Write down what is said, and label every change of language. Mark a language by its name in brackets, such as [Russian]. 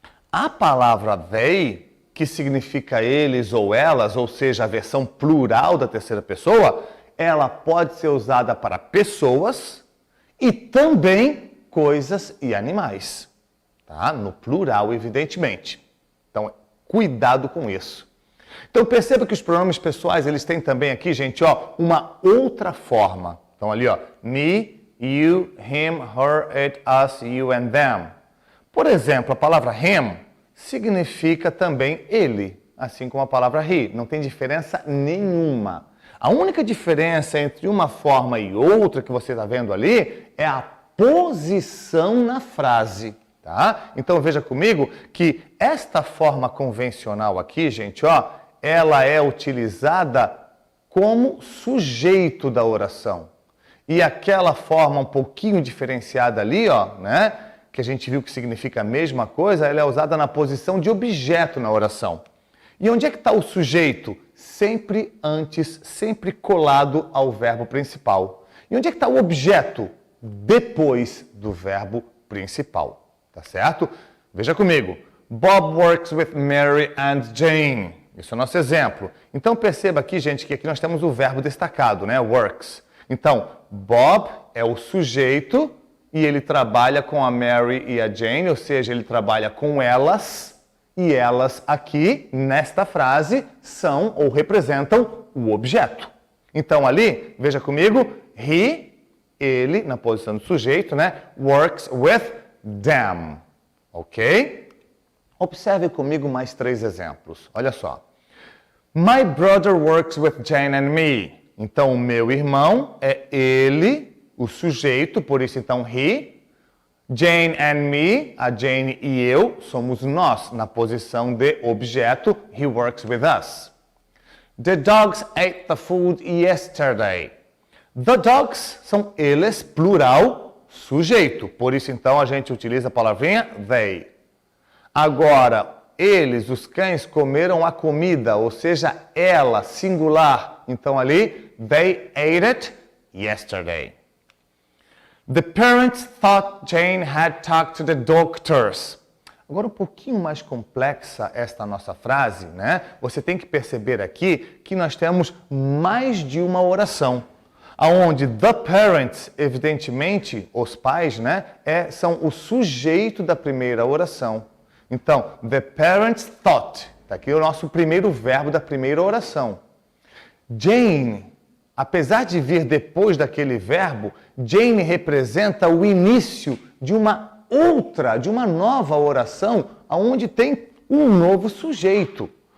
[Portuguese] A palavra they, que significa eles ou elas, ou seja, a versão plural da terceira pessoa, ela pode ser usada para pessoas e também coisas e animais. Tá? No plural, evidentemente. Então, cuidado com isso. Então, perceba que os pronomes pessoais, eles têm também aqui, gente, ó, uma outra forma. Então, ali, ó, [English] me, you, him, her, it, us, you and them. [Portuguese] Por exemplo, a palavra him significa também ele, assim como a palavra he. Não tem diferença nenhuma. A única diferença entre uma forma e outra que você está vendo ali é a posição na frase. Tá? Então veja comigo que esta forma convencional aqui, gente, ó, ela é utilizada como sujeito da oração. E aquela forma um pouquinho diferenciada ali, ó, né, que a gente viu que significa a mesma coisa, ela é usada na posição de objeto na oração. E onde é que está o sujeito? Sempre antes, sempre colado ao verbo principal. E onde é que está o objeto? Depois do verbo principal. Tá certo? Veja comigo. [English] Bob works with Mary and Jane. [Portuguese] Isso é o nosso exemplo. Então perceba aqui, gente, que aqui nós temos o verbo destacado, né? Works. Então, Bob é o sujeito e ele trabalha com a Mary e a Jane, ou seja, ele trabalha com elas, e elas aqui, nesta frase, são ou representam o objeto. Então ali, veja comigo, ele, na posição do sujeito, né? [English] Works with them. Ok? [Portuguese] Observe comigo mais 3 exemplos. Olha só. [English] My brother works with Jane and me. [Portuguese] Então, o meu irmão é ele, o sujeito, por isso então he. [English] Jane and me, [Portuguese] a Jane e eu, somos nós, na posição de objeto, [English] he works with us. The dogs ate the food yesterday. The dogs [Portuguese] são eles, plural, sujeito. Por isso então a gente utiliza a palavrinha they. Agora, eles, os cães, comeram a comida, ou seja, ela, singular. Então ali, [English] they ate it yesterday. The parents thought Jane had talked to the doctors. [Portuguese] Agora, um pouquinho mais complexa esta nossa frase, né? Você tem que perceber aqui que nós temos mais de uma oração. Aonde [English] the parents, [Portuguese] evidentemente, os pais, né? São o sujeito da primeira oração. [English] Então, the parents thought. [Portuguese] Está aqui o nosso primeiro verbo da primeira oração. Jane, apesar de vir depois daquele verbo, Jane representa o início de uma nova oração, onde tem um novo sujeito.